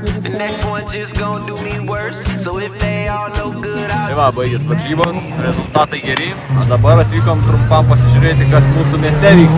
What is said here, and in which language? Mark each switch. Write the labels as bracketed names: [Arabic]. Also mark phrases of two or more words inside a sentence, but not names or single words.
[English] The next one just gonna do me worse. So if they all no good, [Lithuanian] Tai va, baigės varžybos, rezultatai geri. O dabar atvykom trumpam pasižiūrėti, kas mūsų mieste vyksta.